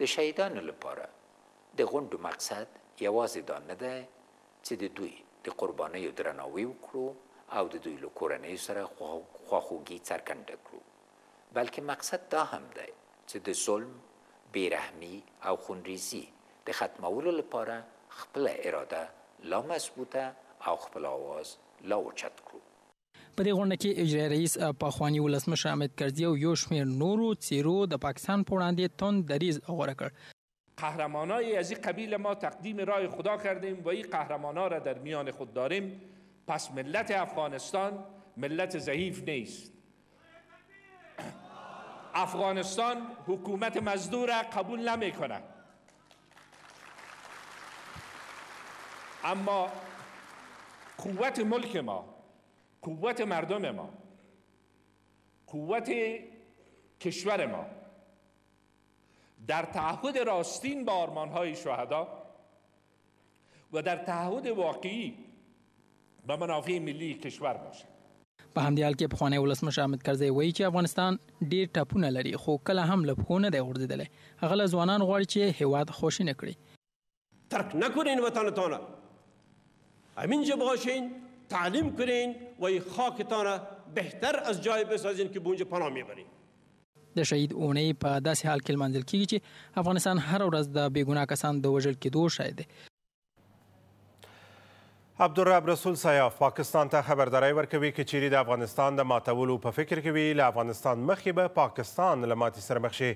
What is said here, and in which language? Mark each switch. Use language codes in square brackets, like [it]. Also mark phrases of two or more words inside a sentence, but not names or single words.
[ps] د شهیدانو لپاره د غونډو مقصد یوازې دا نه ده چې د دوی د قربانیو درناوی وکړو او د دوی له کورنیو سره خواخوږي څرګنده کړو، بلکې مقصد دا هم دی چې د ظلم، بېرحمي او خونریزي د ختمولو لپاره خپله اراده لا مضبوطه او خپل آواز لا اوچت کړو. په دې غونډه کې اجرایي رئیس پخواني ولسمشر حامد کرزي او یو شمېر نورو څیرو د پاکستان په وړاندې تند دریځ غوره کړ. [fa] قهرمانای از این قبیل ما تقدیم رای خدا کردیم و این قهرمانا را در میان خود داریم. پس ملت افغانستان ملت ضعیف نیست. افغانستان حکومت مزدور را قبول نمی کند، اما قوت ملک ما، قوت مردم ما، قوت کشور ما در تعهد راستین با آرمان‌های شهدا و در تعهد واقعی به منافع ملی کشور باشد. [ps] په همدې حال کې پخوانی ولسمشر حامد کرزی وایي چې افغانستان ډېر ټاپونه لري خو کله هم له پښو نه دی غورځېدلی. هغه له ځوانان غواړي چې هیواد خوشینه کړي. [fa] ترک نکنین وطنتان را، همینجا باشین، تعلیم کنین و این خاکتان را بهتر از جای بسازین که به اونجا پناه میبرین. [ps] د شهید اونۍ په داسې حال کې لمانځل کیږي چې افغانستان هر ورځ د بېګناه کسان د وژل کېدو شاهد دی. عبدالرب رسول سیاف پاکستان ته خبرداری ورکوي که چیرې د افغانستان د ماتولو په فکر کې وي له افغانستان مخکې به پاکستان له ماتې سره مخ شي.